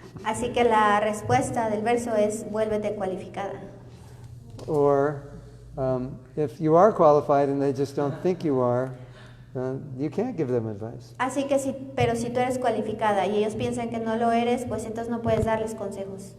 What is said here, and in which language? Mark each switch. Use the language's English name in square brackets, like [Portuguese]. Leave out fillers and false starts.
[Spanish] Así que la respuesta del verso es vuélvete cualificada. [English] Or if you are qualified and they just don't think you are, you can't give them advice. [Spanish] Así que pero si tú eres cualificada y ellos piensan que no lo eres, pues entonces no puedes darles consejos.